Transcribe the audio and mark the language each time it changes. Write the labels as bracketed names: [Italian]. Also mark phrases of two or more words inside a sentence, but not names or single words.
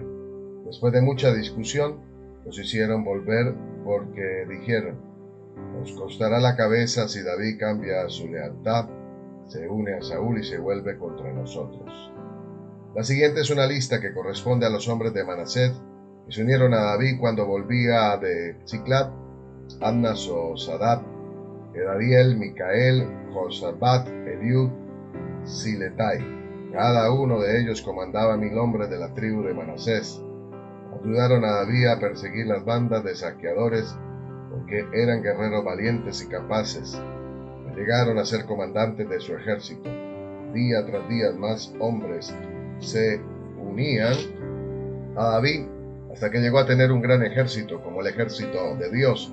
[Spanish] Después de mucha discusión, los hicieron volver porque dijeron: nos costará la cabeza si David cambia su lealtad, se une a Saúl y se vuelve contra nosotros. La siguiente es una lista que corresponde a los hombres de Manaset que se unieron a David cuando volvía de Ziklag: Amnas o Sadab, Edadiel, Micael, Josabat, Eliud, Siletai. Cada uno de ellos comandaba 1000 hombres de la tribu de Manasés. Ayudaron a David a perseguir las bandas de saqueadores porque eran guerreros valientes y capaces. Llegaron a ser comandantes de su ejército. Día tras día más hombres se unían a David hasta que llegó a tener un gran ejército como el ejército de Dios.